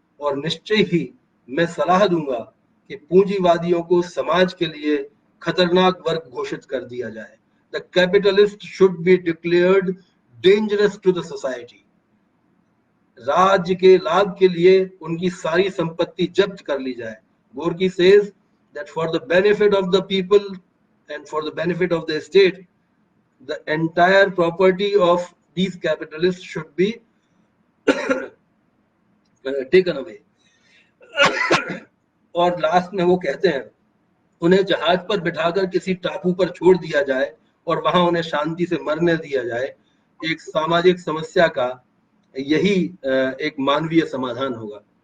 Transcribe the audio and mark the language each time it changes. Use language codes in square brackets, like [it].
[hi] और निश्चय ही मैं सलाह दूंगा कि पूंजीवादियों को समाज के लिए खतरनाक वर्ग घोषित कर दिया जाए। [en] The capitalist should be declared dangerous to the society. [hi] राज्य के लाभ के लिए उनकी सारी संपत्ति जब्त कर ली जाए। [en] Gorky says that for the benefit of the people and for the benefit of the state, the entire property of these capitalists should be taken away. [hi] और लास्ट में वो कहते हैं, उन्हें जहाज पर बिठाकर किसी टापू पर छोड़ दिया जाए और वहां उन्हें शांति से मरने दिया जाए। एक सामाजिक समस्या का यही एक मानवीय समाधान होगा।